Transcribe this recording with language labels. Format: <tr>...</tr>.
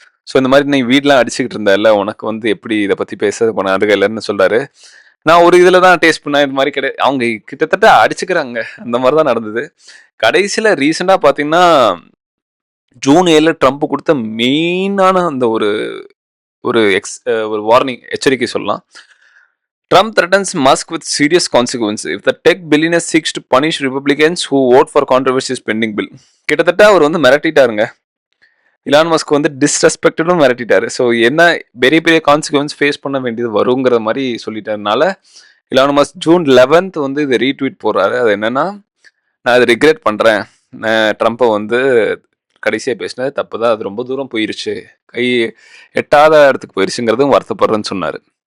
<ta>So இந்த மாதிரி நீ வீடெலாம் அடிச்சுக்கிட்டு இருந்தல, உனக்கு வந்து எப்படி இதை பத்தி பேச போன இல்லைன்னு சொல்றாரு. நான் ஒரு இதில் தான் டேஸ்ட் பண்ணேன், இது மாதிரி கிடையாது. அவங்க கிட்டத்தட்ட அடிச்சுக்கிறாங்க, அந்த மாதிரி தான் நடந்தது. கடைசியில் ரீசெண்டாக பார்த்தீங்கன்னா ஜூன் 7 ட்ரம்ப் கொடுத்த மெயினான அந்த ஒரு ஒரு வார்னிங், எச்சரிக்கை சொல்லலாம்.</ta> <en>Trump threatens Musk with serious consequences if the tech billionaire seeks to punish Republicans who vote for controversial spending bill.</en> <ta>கிட்டத்தட்ட அவர் வந்து மிரட்டிட்டாருங்க. இலான் மஸ்க் வந்து டிஸ்ரெஸ்பெக்டடும் மிரட்டிட்டாரு. ஸோ என்ன பெரிய பெரிய கான்சிக்வன்ஸ் ஃபேஸ் பண்ண வேண்டியது வருங்கிற மாதிரி சொல்லிட்டதுனால இலான் மஸ்க் ஜூன் 11 வந்து இதை ரீட்வீட் போடுறாரு. அது என்னன்னா, நான் அதை ரிக்ரெட் பண்ணுறேன், ட்ரம்ப்பை வந்து கடைசியாக பேசினது தப்பு தான், அது ரொம்ப தூரம் போயிருச்சு, கை எட்டாத இடத்துக்கு போயிருச்சுங்கிறதும் வருத்தப்படுறேன்னு சொன்னார்.</ta>